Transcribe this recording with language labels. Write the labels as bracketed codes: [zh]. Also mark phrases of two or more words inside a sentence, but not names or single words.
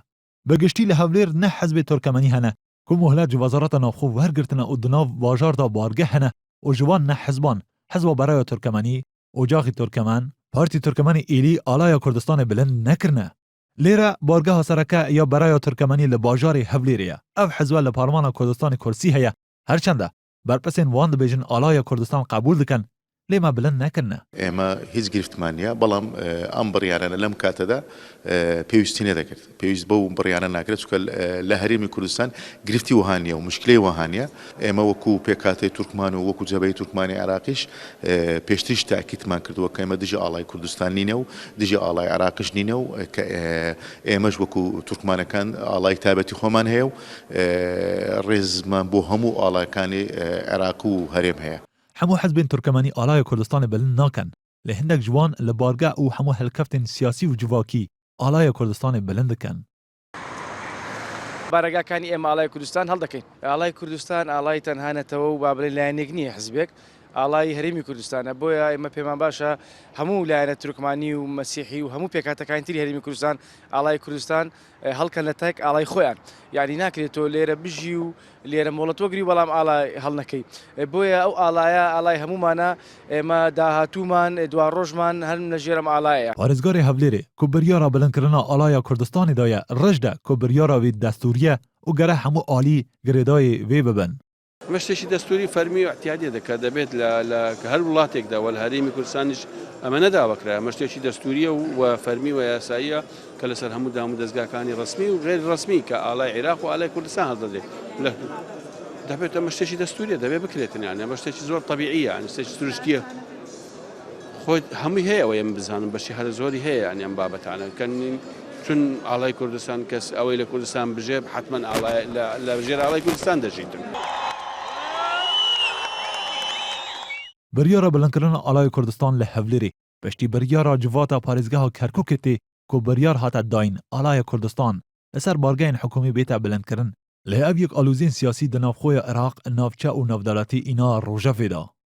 [ku] Bigiştî li Hewlêr ne hizbê Turkmenî hene ku muhlet ji Wezareta Navxwe wergirtine û di nav bajar da bargeh hene û ji wan ne hizban Hizba Beraya Turkmenî, Ocaxî Turkmen, Partî Turkmenî êlî Alaya Kurdistanê bilind nekirine. Lêre bargeha sereke ya Beraya Turkmenî li bajarê Hewlêrê ye. Ev hizbe li Parmana Kurdistanê kursî heye. Herçende berpesên wan dibêjin Alaya Kurdistan qebûl dikin lê me bilind nekirine. [ckb] ئێمە هیچ گرفتمانیە بەڵام ئەم بڕیارانە لەم کاتەدا پێویستی نەدەکرد پێویست بەو بڕیانە ناکرێت چونکە لە هەرێمی کوردستان گرفتی وهانیە و مشکلەی وهانیە ئێمە وەکو پێکاتەی تورکمان و وەکو جەبهەی تورکمانی عێراقیش پێشتریش تاکیدمان کردووە کە ئێمە دژی ئاڵای کوردستان نینە و دژی ئاڵای عێراقیش نینە و کە ئێمەش وەکو تورکمانەکان ئاڵای تایبەتی خۆمان هەیە و ڕێزمان بۆ هەموو ئاڵایەکانی عێراق و هەرێم هەیە. [ku] هەموو حزبên Turkmenî Alaya Kurdistanê bilind nakin. Lê hindek ji wan li bargeh û hemû helkeftên siyasî û civakî Alaya Kurdistanê bilind dikin. [ckb] بارگاکانی ئێمە ئاڵای کوردستان هەڵدەکەین. ئاڵای کوردستان ئاڵای تەنها نەتەوە و بابلێ لایەنێک نییە حزبێک. ئاڵای هەرێمی کوردستانە بۆیە ئێمە پێمان باشە هەموو لایەنە تورکمانی و مەسیحی و هەموو پێکاتەکانی تری هەرێمی کوردستان ئاڵای کوردستان هەڵکەن لە تەک ئاڵای خۆیان. یعنی ناکرێتەوە لێرە بژی و لێرە مۆڵەت وەگری بەڵام ئاڵای هەڵ نەکەی. بۆیە ئەو ئاڵایە ئاڵای هەمومانە ئێمە داهاتوومان دوار ڕۆژمان هەر لە ژێرم ئاڵایە. [ku] پارێزگارê Hewlêrê ku biryara bilindkirina Alaya Kurdistanê da ye rej de ku biryara wî destûriye û gere hemû alî girêdayê vê bibin. [ckb] مشتێکی دەستوری فەرمی و احتیاجی دەکات دەبێت لە هەر وڵاتێکدا و لە هەرێمی کوردستانیش ئەمە نەداوەکرا مشتێکی دەستوریە و فەرمی و یاساییە کە لەسەر هەموو دام و دەستگاکانی ڕسمی و غێر ڕسمی کە ئاڵای عێراق و ئاڵای کوردستان هەڵدەدێت دەبێت ئەمە شتێکی دەستوریە دەبێت بکرێتن یان ئەمە شتێکی زۆر طبیعیە یان شتێکی سروشتیە خۆی هەمووی هەیە ئەوە ئێمە بزانم بەشی هەر زۆری هەیە یان ئەم بابەتانە کەنین چون ئاڵای کوردستان کەس ئەوەی لە کوردستان بژێ حتمما لە ژێر ئاڵای کوردستان دەژیتن. [ku] Biryara bilindkirina Alaya Kurdistan li Hewlêrê piştî biryara civata parêzgeha Kerkûkê tê ku biryar hate dayîn Alaya Kurdistan li ser bargehên hikûmî bête bilindkirin. Lê ev yek alûzên siyasî di navxoya Iraq, navçe û navdeletî îna Rojevê da.